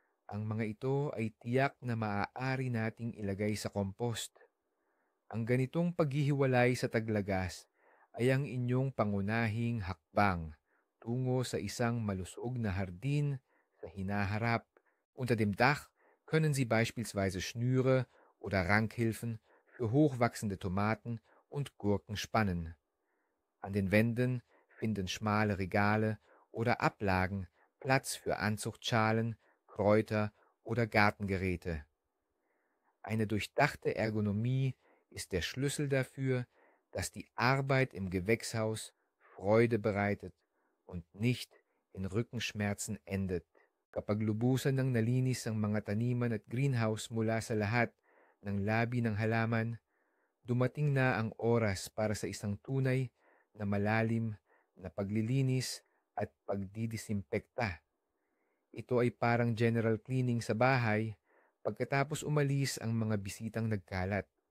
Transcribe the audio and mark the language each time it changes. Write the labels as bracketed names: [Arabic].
[Filipino] Ang mga ito ay tiyak na maaari nating ilagay sa compost. Ang ganitong paghihiwalay sa taglagas ay ang inyong pangunahing hakbang tungo sa isang malusog na hardin sa hinaharap. [German] Unter dem Dach können Sie beispielsweise Schnüre oder Rankhilfen für hochwachsende Tomaten und Gurken spannen. An den Wänden finden schmale Regale oder Ablagen Platz für Anzuchtschalen, Kräuter oder Gartengeräte. Eine durchdachte Ergonomie ist der Schlüssel dafür, dass die Arbeit im Gewächshaus Freude bereitet und nicht in Rückenschmerzen endet. [Filipino] Kapag lubusan ng nalinis ang mga taniman at greenhouse mula sa lahat ng labi ng halaman, dumating na ang oras para sa isang tunay na malalim na paglilinis at pagdidisimpekta. Ito ay parang general cleaning sa bahay pagkatapos umalis ang mga bisitang nagkalat.